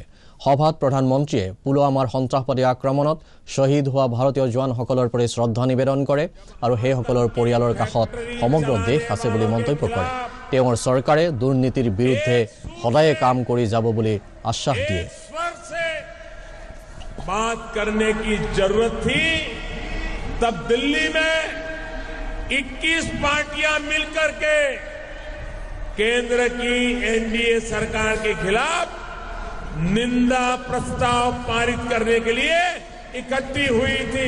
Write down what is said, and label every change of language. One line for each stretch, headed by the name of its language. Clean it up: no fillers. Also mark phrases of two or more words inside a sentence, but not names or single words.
Assamese: সভাত প্ৰধানমন্ত্ৰীয়ে পুলৱামাৰ সন্ত্ৰাসবাদী আক্ৰমণত শ্বহীদ হোৱা ভাৰতীয় জোৱানসকলৰ প্ৰতি শ্ৰদ্ধা নিবেদন কৰে আৰু সেইসকলৰ পৰিয়ালৰ কাষত সমগ্ৰ দেশ আছে বুলি মন্তব্য কৰে। তেওঁৰ চৰকাৰে দুৰ্নীতিৰ বিৰুদ্ধে সদায় কাম কৰি যাব বুলি আশ্বাস দিয়ে।
Hindi: बात करने की जरूरत थी, तब दिल्ली में 21 पार्टियां मिलकर के केंद्र की NDA सरकार के खिलाफ निंदा प्रस्ताव पारित करने के लिए इकट्ठी हुई थी।